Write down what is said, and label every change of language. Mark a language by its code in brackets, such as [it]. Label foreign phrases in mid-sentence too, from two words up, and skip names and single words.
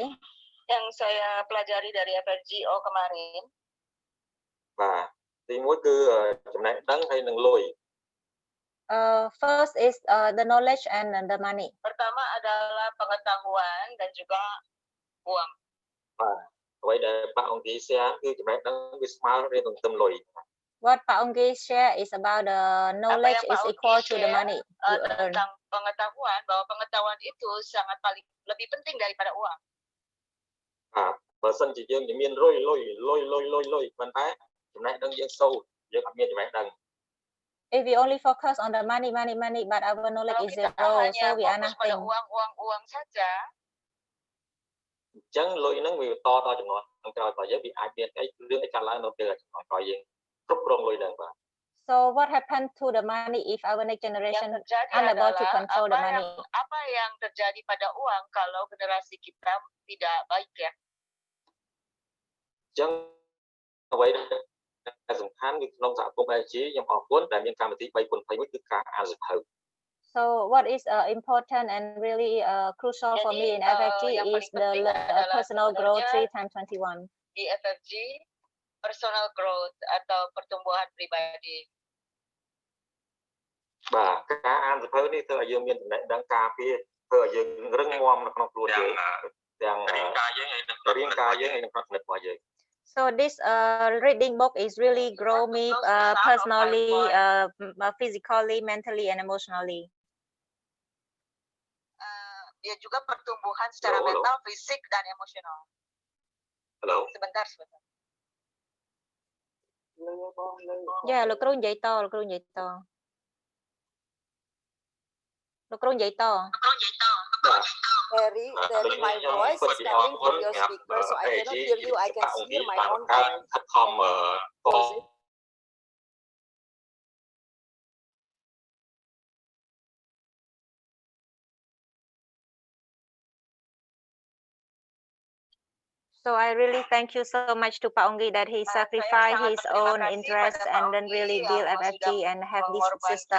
[id] Yang saya pelajari dari FFGO kemarin. [km] បាទទីមួយគឺចំណេះដឹងហើយនឹងលុយ [en] First is the knowledge and the money. [id] Pertama adalah pengetahuan dan juga uang. [km] អ្វីដែលប៉ាអង្គី share គឺចំណេះដឹងវាស្មើរៀងនឹងទឹមលុយ [en] What Pak Ongki share is about the knowledge is equal to the money you earn. [id] Tentang pengetahuan, bahwa pengetahuan itu sangat paling lebih penting daripada uang. [km] បើសិនជាយើងមានលុយប៉ុន្តែចំណេះដឹងយើងសូន្យយើងអត់មានចំណេះដឹង [en] If we only focus on the money, but our knowledge is zero, so we are nothing. [id] Uang saja. [km] អញ្ចឹងលុយហ្នឹងវាតដល់ចំណុចក្រោយរបស់យើងវាអាចមានអីរឿងអីកើតឡើងនៅពេលចំណុចក្រោយយើងគ្រប់គ្រងលុយហ្នឹងបាទ [en] So what happened to the money if our next generation unable to control the money? [id] Apa yang terjadi pada uang kalau generasi kita tidak baik ya? [km] អញ្ចឹងអ្វីដែលសំខាន់គឺក្នុងសហគមន៍ LG ខ្ញុំអរគុណដែលមានកម្មវិធី3.21គឺការអានសៀវភៅ [en] So what is important and really crucial for me in FFG is the personal growth 3x21. [id] Di FFG [en] personal growth [id] atau pertumbuhan pribadi. [km] បាទការអានសៀវភៅនេះធ្វើឲ្យយើងមានចំណេះដឹងការពារធ្វើឲ្យយើងរឹងមាំនៅក្នុងខ្លួនយើងទាំងរាងកាយយើងហើយនិងផ្នែករបស់យើង [en] So this reading book is really grow me personally, physically, mentally, and emotionally. [id] Dia juga pertumbuhan secara mental, fisik, dan emosional. Hello. Sebentar. [en] Yeah, [km] លោកគ្រូនិយាយតលោកគ្រូនិយាយត [en] Terry, my voice is coming from your speaker, so I cannot hear you. I can hear my own voice. So I really thank you so much to Pak Ongki that he sacrificed his own interest and then really build FFG and have this system.